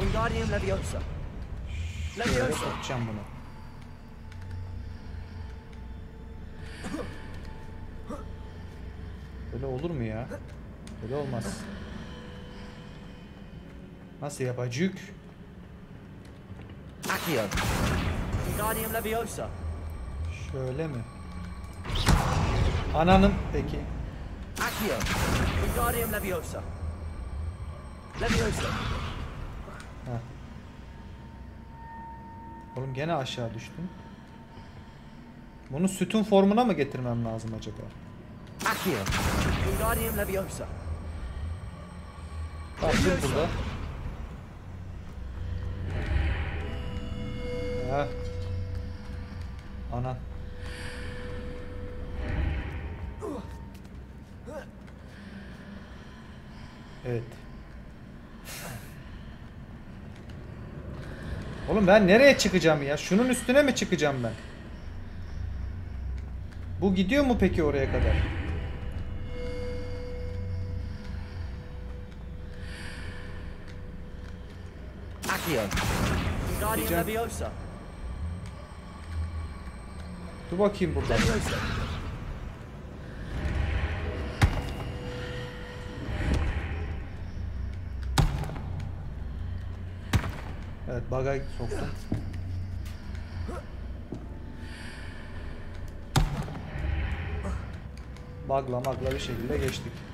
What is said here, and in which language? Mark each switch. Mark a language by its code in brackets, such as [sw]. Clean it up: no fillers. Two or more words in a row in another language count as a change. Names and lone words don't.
[tr] Wingardium Leviosa. Şöyle tutacağım bunu. Böyle olur mu ya? Böyle olmaz. Nasıl yapacak? Accio. Wingardium Leviosa. Şöyle mi? Ananın peki. Accio. Wingardium Leviosa. Leviosa. Heh. Oğlum gene aşağı düştüm. Bunu sütun formuna mı getirmem lazım acaba? Accio. Wingardium Leviosa. Bak dur burada. Heh. Anan. Evet. Oğlum ben nereye çıkacağım ya? Şunun üstüne mi çıkacağım ben? Bu gidiyor mu peki oraya kadar? Accio. Wingardium Leviosa. Dur bakayım burada. Leviosa. Evet, bug'a soktum. Bug'la bir şekilde geçtik.